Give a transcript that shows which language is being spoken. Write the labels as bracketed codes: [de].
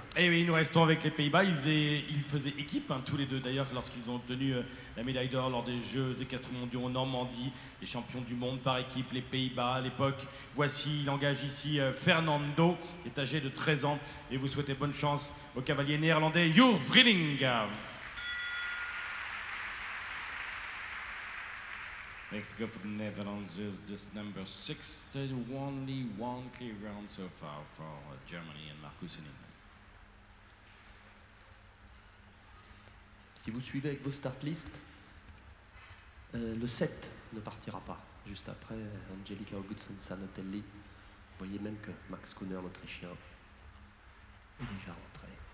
[fr] Et oui, nous restons avec les Pays-Bas. Ils faisaient équipe, hein, tous les deux d'ailleurs, lorsqu'ils ont obtenu la médaille d'or lors des Jeux équestres mondiaux en Normandie, les champions du monde par équipe, les Pays-Bas à l'époque. Voici, il engage ici Fernando, qui est âgé de 13 ans. Et vous souhaitez bonne chance au cavalier néerlandais Jur Vrieling. [en] Next to go for the Netherlands is this number 6. Only one clear round so far for Germany and Marcus Henning. [fr] Si vous suivez avec vos start list, le 7 ne partira pas. Juste après, Angelika Augustsson, Sanotelli. Vous voyez même que Max Kuhner, l'Autrichien, est déjà rentré.